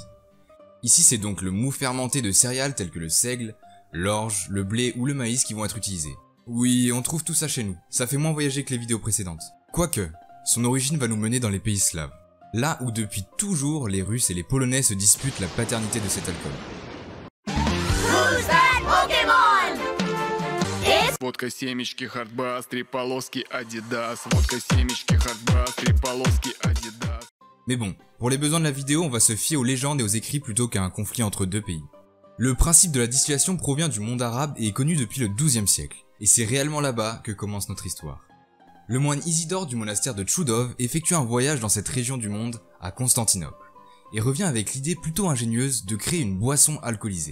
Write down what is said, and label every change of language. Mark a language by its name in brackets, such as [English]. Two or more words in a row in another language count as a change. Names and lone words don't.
[French] Ici, c'est donc le mou fermenté de céréales telles que le seigle, l'orge, le blé ou le maïs qui vont être utilisés. Oui, on trouve tout ça chez nous. Ça fait moins voyager que les vidéos précédentes. Quoique, son origine va nous mener dans les pays slaves. Là où depuis toujours, les Russes et les Polonais se disputent la paternité de cet alcool. [English] Who's that Pokémon? It's [Russian] Водка семечки, хардбас, три полоски, Adidas. Водка семечки, hardbass, три полоски, Adidas. [French] Mais bon, pour les besoins de la vidéo, on va se fier aux légendes et aux écrits plutôt qu'à un conflit entre deux pays. Le principe de la distillation provient du monde arabe et est connu depuis le XIIe siècle. Et c'est réellement là-bas que commence notre histoire. Le moine Isidore du monastère de Tchoudov effectue un voyage dans cette région du monde, à Constantinople, et revient avec l'idée plutôt ingénieuse de créer une boisson alcoolisée.